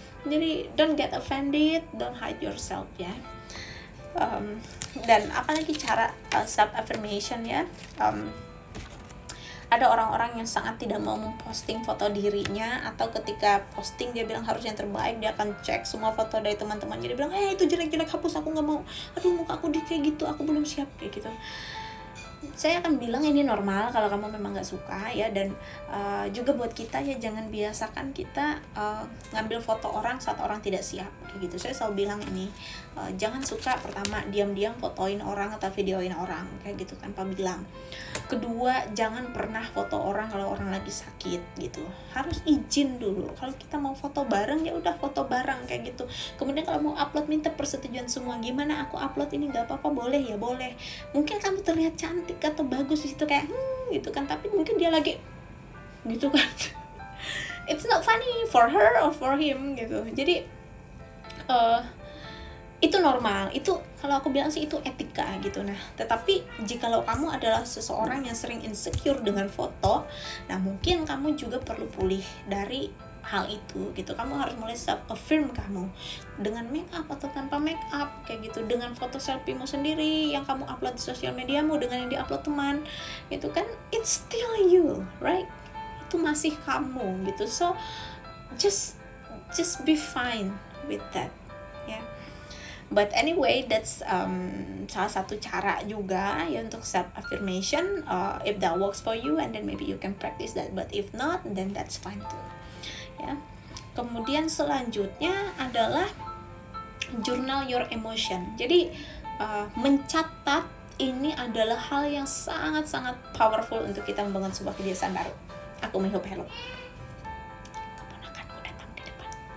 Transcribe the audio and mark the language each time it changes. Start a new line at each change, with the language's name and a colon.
English: Jadi don't get offended, don't hide yourself ya.
Indonesian: Dan apalagi cara self affirmation ya, ada orang-orang yang sangat tidak mau memposting foto dirinya, atau ketika posting dia bilang harus yang terbaik, dia akan cek semua foto dari teman-temannya, dia bilang itu jelek-jelek, hapus, aku nggak mau, aduh muka aku kayak gitu, aku belum siap kayak gitu. Saya akan bilang ini normal kalau kamu memang nggak suka ya. Dan juga buat kita ya, jangan biasakan kita ngambil foto orang saat orang tidak siap kayak gitu. Saya selalu bilang ini, jangan suka pertama diam-diam fotoin orang atau videoin orang kayak gitu tanpa bilang. Kedua, jangan pernah foto orang kalau orang lagi sakit gitu, harus izin dulu. Kalau kita mau foto bareng ya udah foto bareng kayak gitu. Kemudian kalau mau upload minta persetujuan semua, gimana aku upload ini, nggak apa-apa, boleh ya boleh. Mungkin kamu terlihat cantik atau bagus di situ kayak gitu kan, tapi mungkin dia lagi gitu kan.
English: It's not funny for her or for him gitu.
Indonesian: Jadi itu normal, itu kalau aku bilang sih itu etika gitu. Nah, tetapi jikalau kamu adalah seseorang yang sering insecure dengan foto, nah mungkin kamu juga perlu pulih dari hal itu gitu. Kamu harus mulai self affirm kamu dengan make up atau tanpa make up kayak gitu, dengan foto selfie-mu sendiri yang kamu upload di sosial mediamu dengan yang diupload teman gitu kan,
English: it's still you, right?
Indonesian: Itu masih kamu gitu.
English: So just be fine with that ya. But anyway, that's
Indonesian: salah satu cara juga ya untuk self affirmation.
English: If that works for you, and then maybe you can practice that. But if not, then that's fine too.
Indonesian: Ya. Kemudian selanjutnya adalah
English: journal your emotion.
Indonesian: Jadi mencatat ini adalah hal yang sangat-sangat powerful untuk kita membangun sebuah kebiasaan baru. Aku hope hello. Keponakanku datang di depan.